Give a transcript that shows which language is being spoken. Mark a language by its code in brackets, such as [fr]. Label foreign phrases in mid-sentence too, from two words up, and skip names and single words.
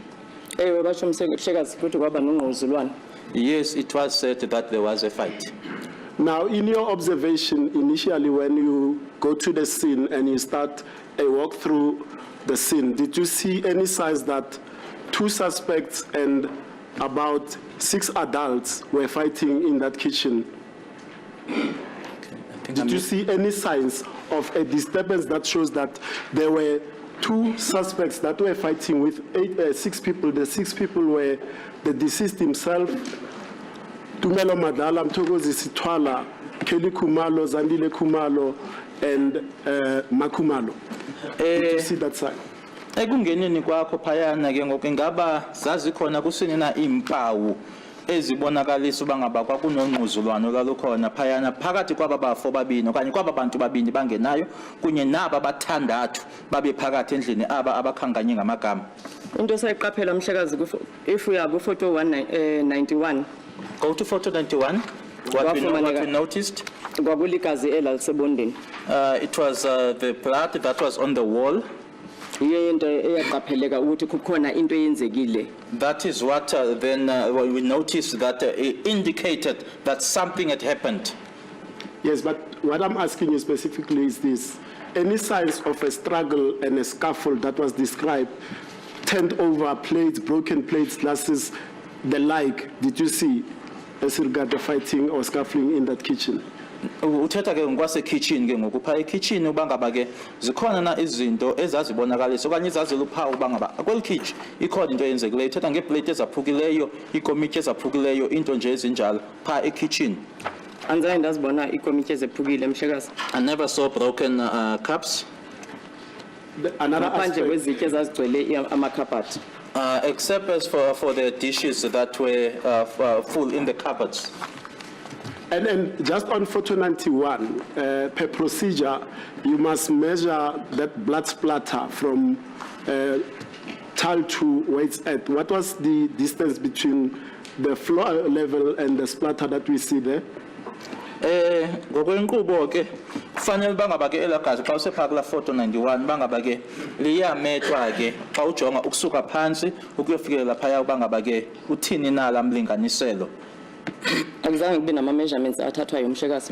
[xh] Basho mhlekazi ukuthi kwaba nongquzulwana. Yes, it was said that there was a fight. [en] Now, in your observation, initially when you go to the scene and you start a walk through the scene, did you see any signs that two suspects and about 6 adults were fighting in that kitchen? Did you see any signs of a disturbance that shows that there were 2 suspects that were fighting with 6 people? The 6 people were the deceased himself, Tumelo Madala, Mtogozi Sitwala, Kelly Kumalo, Zandile Kumalo, and Makumalo. Did you see that sign? [xh] Ekungeneni kwakho phayana ke ngoku ingaba zazikhona kusini na impawu ezibonakalisa uba ngaba kwakunongquzulwano lalukhona phayana phakathi kwaba bafo babini okanye kwaba bantu babini bangenayo kunye naba bathandathu babe phakathi endlini aba abakhanganye ngamagama. Into sayiqaphela mhlekazi [en] if we are go photo [xh] 191. [en] Go to photo 91. What we noticed? [xh] Kwakuligazi elalisebondeni. [en] It was the blood that was on the wall. [xh] Iye into eyaqapheleka ukuthi kukhona into eyenzekile. [en] That is what then we noticed that it indicated that something had happened. Yes, but what I'm asking you specifically is this. Any signs of a struggle and a scuffle that was described, turned over plates, broken plates, glasses, the like, did you see as regard the fighting or scuffling in that kitchen? [xh] Uthetha ke ngokwase kitchen ke ngoku pha kitchen uba ngaba ke zikhona na izinto ezazibonakalisa okanye izaziluphawu uba ngaba kweli kitchen ikhona into eyenzekileyo uthetha ngeplate ezaphukileyo ikomityi ezaphukileyo into nje ezinjalo pha ekitchen. Anzange ndazibona ikomityi ezephukile mhlekazi. [en] I never saw broken cups. Another [xh] Manje [en] aspect, [xh] kwezitye ezazigcwele amakhabhathi. [en] Except as for the dishes that were full in the cupboards. and just on photo 91, per procedure, you must measure that blood splatter from tile to where it's at. What was the distance between the floor level and the splatter that we see there? [xh] Ngokwenkqubo ke kufanele bangaba ke elagazi xa usepha kula photo 91 bangaba ke liyamethwa ke xa ujonga ukusuka phansi ukuyofikelela phaya bangaba ke uthini na lamlinganiselo. Akuzange kube nama measurements athathwayo mhlekazi.